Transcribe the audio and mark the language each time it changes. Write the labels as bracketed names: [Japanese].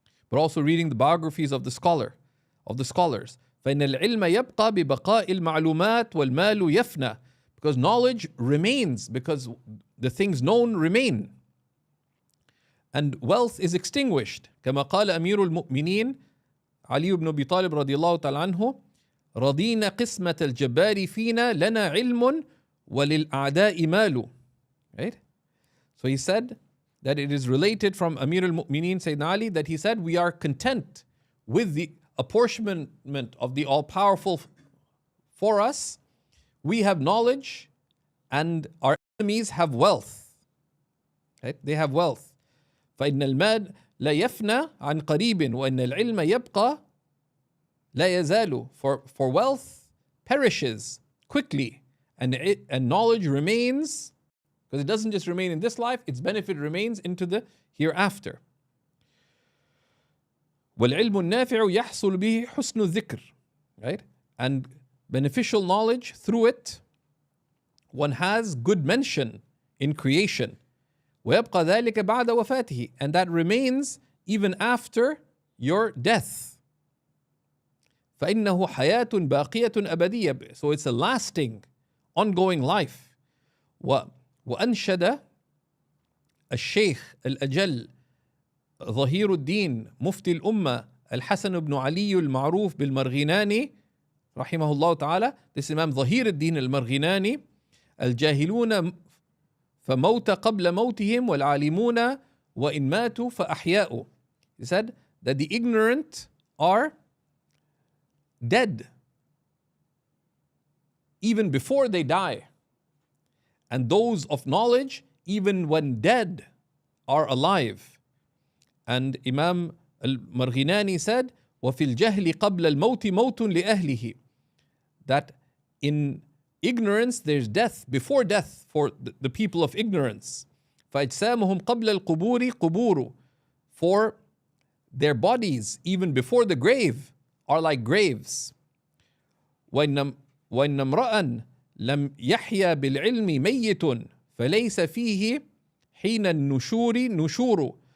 [English] But also reading the biographies of the scholars. [Arabic] فَإِنَّ الْعِلْمَ يَبْقَى بِبَقَاءِ الْمَعْلُومَاتِ وَالْمَالُ يَفْنَى. [English] Because knowledge remains, because the things known remain. And wealth is extinguished. [Arabic] كما قال أمير المؤمنين علي بن أبي طالب رضي الله تعالى عنه رضينا قسمة الجبار فينا لنا علم وللأعداء مال. [English] Right? So he said that it is related from Amir al-Mu'mineen Sayyidina Ali that he said, we are content with the apportionment of the all-powerful for us we have knowledge and our enemies have wealth. Right? They have wealth. [Arabic] فإن المال لا يفنى عن قريب وإن العلم يبقى لا يزال. [English] For wealth perishes quickly and knowledge remains, because it doesn't just remain in this life, its benefit remains into the hereafter. [Arabic] والعلم النافع يحصل به حسن الذكر. [English] Right? And beneficial knowledge, through it, one has good mention in creation. [Arabic] ويبقى ذلك بعد وفاته. [English] And that remains even after your death. [Arabic] فإنه حياة باقية أبدية. [English] So it's a lasting, ongoing life. [Arabic] وأنشد الشيخ الأجل ظهير الدين مفتي الأمة الحسن بن علي المعروف بالمرغناني رحمه الله تعالى. [English] This Imam [Arabic] ظهير الدين المرغناني. الجاهلون فموت قبل موتهم والعالمون وإن ماتوا فأحياء. [English] He said that the ignorant are dead even before they die, and those of knowledge, even when dead, are alive. And Imam al-Marghinani said, [Arabic] وَفِي الْجَهْلِ قَبْلَ الْمَوْتِ مَوْتٌ لِأَهْلِهِ. [English] That in ignorance there's death before death for the people of ignorance. [Arabic] فَأَجْسَامُهُمْ قَبْلَ الْقُبُورِ قُبُورُ. [English] For their bodies, even before the grave, are like graves. [Arabic] وَإِنَّ امْرَأً لَمْ يَحْيَى بِالْعِلْمِ مَيِّتٌ فَلَيْسَ فِيهِ حِينَ النُّشُورِ نُشُورُ.